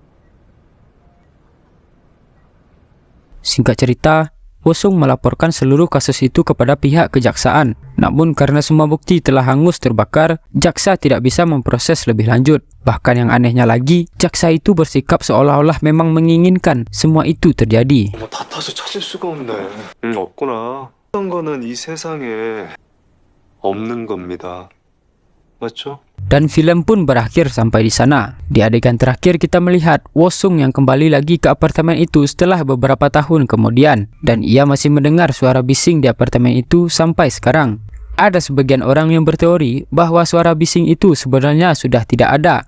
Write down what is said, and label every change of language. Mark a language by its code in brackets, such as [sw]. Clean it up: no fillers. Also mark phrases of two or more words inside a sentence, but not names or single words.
[id] Singkat cerita, Wosung melaporkan seluruh kasus itu kepada pihak kejaksaan. Namun karena semua bukti telah hangus terbakar, jaksa tidak bisa memproses lebih lanjut. Bahkan yang anehnya lagi, jaksa itu bersikap seolah-olah memang menginginkan semua itu terjadi. [ko] 다 타서 찾을 수가 없네. 없구나. 어떤 거는 이 세상에 없는 겁니다. 맞죠? [id] Dan film pun berakhir sampai di sana. Di adegan terakhir kita melihat Wosung yang kembali lagi ke apartemen itu setelah beberapa tahun kemudian. Dan ia masih mendengar suara bising di apartemen itu sampai sekarang. Ada sebagian orang yang berteori bahwa suara bising itu sebenarnya sudah tidak ada.